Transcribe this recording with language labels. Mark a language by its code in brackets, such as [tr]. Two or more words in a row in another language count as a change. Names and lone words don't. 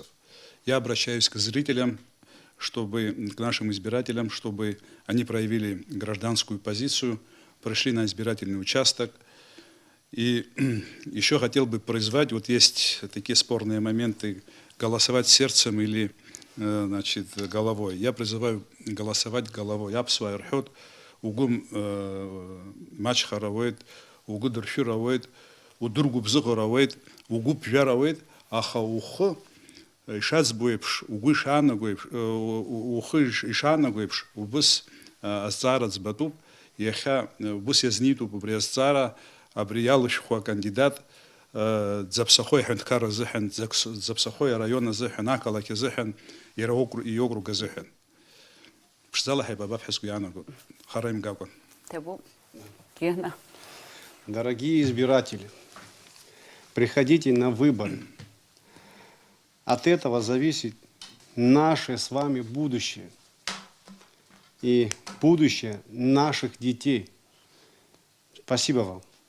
[ru] Я обращаюсь к зрителям, к нашим избирателям, чтобы они проявили гражданскую позицию, пришли на избирательный участок. И еще хотел бы призвать, вот есть такие спорные моменты, голосовать сердцем или, значит, головой. Я призываю голосовать головой. [ab] Апсуа ирхот, угум матч харавает, угу дурфи равает, удургу бзыгу равает, угу пжа равает, аха ухы ишац буепш, угу шана гуепш, ухы ишана гуепш, убыс азцарац батуб, яха убыс язниту побрезцара, абриялыш хуа кандидат, запсахой хенткара зехен, запсахой района зехен, акалаки зехен, [ru] и округа [ab] зехен. Пшзала хайба бабхеску янагу, хараим гагон. Табу, Гена. [ru] Дорогие избиратели, приходите на выборы. От этого зависит наше с вами будущее и будущее наших детей. Спасибо вам.